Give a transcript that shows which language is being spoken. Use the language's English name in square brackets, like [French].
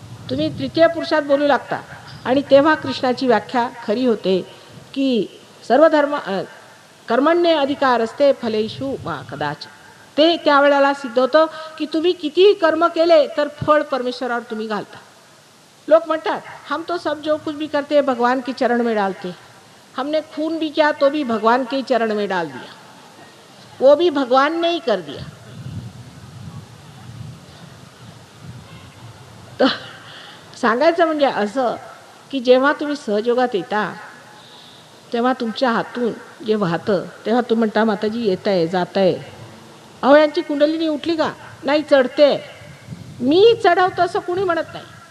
[Marathi] तुम्ही तृतीय पुरुषात बोलू लागता आणि तेव्हा कृष्णाची व्याख्या खरी होते की [Sanskrit] सर्व धर्म कर्मण्ये अधिकार असते फलेषु मा कदाच. [Marathi] ते त्यावेळेला सिद्ध होतं की तुम्ही कितीही कर्म केले तर फळ परमेश्वरावर तुम्ही घालता. लोक म्हणतात [Hindi] हम तो सब जो कुछ भी करते भगवान के चरण में डालते, हमने खून भी किया तो भी भगवान के चरण में डाल दिया, वो भी भगवान ने ही कर दिया. [Marathi] तर सांगायचं म्हणजे असं की जेव्हा तुम्ही सहयोगात येता तेव्हा तुमच्या हातून जे वाहतं तेव्हा तुम्ही म्हणता माताजी येत आहे जात आहे. अहो यांची कुंडलिनी उठली का? नाही, चढते. मी चढवतो असं कुणी म्हणत नाही.